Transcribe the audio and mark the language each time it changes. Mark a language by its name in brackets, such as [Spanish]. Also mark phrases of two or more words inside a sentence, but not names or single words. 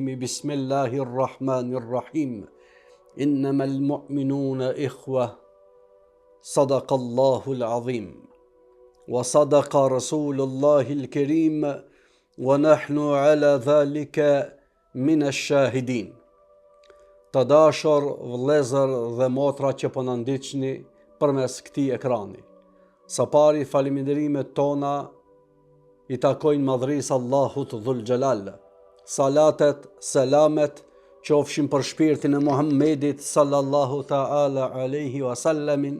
[Arabic] بسم الله الرحمن الرحيم. إنما المؤمنون إخوة. صدق الله العظيم. وصدق رسول الله الكريم ونحن على ذلك من الشاهدين. [Albanian] Të dashur vëllezër dhe motra që po na ndiqni përmes këtij ekrani. Së pari falënderimet tona i takojnë madhrisë Allahut [Arabic] ذو الجلال. [Albanian] Salatet, selamet qofshin për shpirtin e Muhammedit [Arabic] صلى الله تعالى عليه وسلم.